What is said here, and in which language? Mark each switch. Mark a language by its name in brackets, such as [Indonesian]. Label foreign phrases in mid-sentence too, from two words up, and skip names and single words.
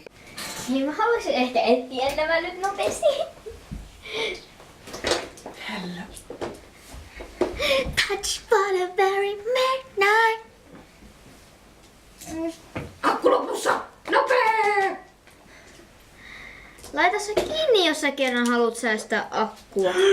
[Finnish] Niin mä haluaisin ehkä etsiä nämä nyt nopeasti. Hello. Touch but a very midnight. Akku lopussa! Nopee! Laita se kiinni, jos sä kerran haluat säästää akkua.